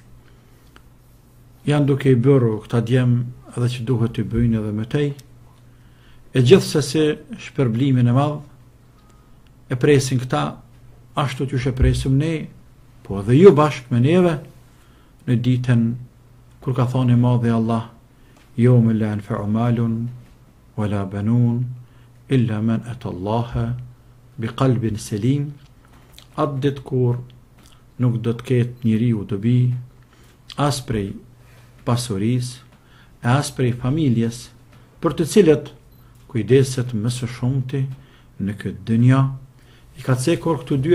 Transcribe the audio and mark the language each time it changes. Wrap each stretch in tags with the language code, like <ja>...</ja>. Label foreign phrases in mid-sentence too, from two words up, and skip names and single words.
<sq>janë duke i bërë këta djem edhe që duhet të bëjnë edhe më tej, e gjithsesi shpërblimin e madh e presin këta ashtu që e presim ne, po edhe ju bashkë me neve, në ditën kur ka thonë i madhi Allah,</sq> <ar>يوم لا ينفع مال ولا بنون إلا من أتى الله بقلب سليم,</ar> <sq>atë ditë kur nuk do të ketë njeriu dobi as prej pasurisë, as prej familjes, për të cilët kujdeset më së shumti në këtë dynja, i ka cekur këtu dy</sq>